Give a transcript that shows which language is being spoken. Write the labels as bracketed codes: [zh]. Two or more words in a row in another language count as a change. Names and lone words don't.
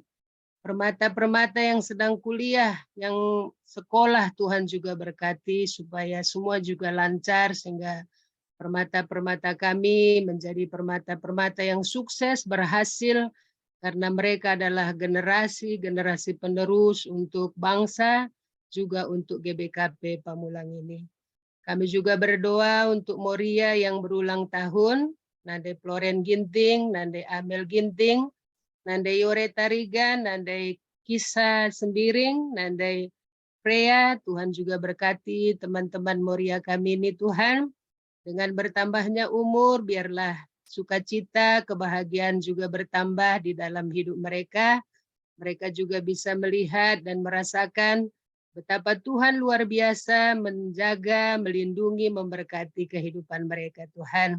[id] Permata-permata yang sedang kuliah, yang sekolah, Tuhan juga berkati supaya semua juga lancar sehingga permata-permata kami menjadi permata-permata yang sukses, berhasil, karena mereka adalah generasi penerus untuk bangsa, juga untuk GBKP Pamulang ini. Kami juga berdoa untuk Moria yang berulang tahun, Nande Floren Ginting, Nande Amel Ginting, Nande Yore Tarigan, Nande Kisah Sembiring, Nande Freya. Tuhan juga berkati teman-teman Moria kami ini Tuhan. Dengan bertambahnya umur, biarlah sukacita, kebahagiaan juga bertambah di dalam hidup mereka. Mereka juga bisa melihat dan merasakan betapa Tuhan luar biasa menjaga, melindungi, memberkati kehidupan mereka Tuhan.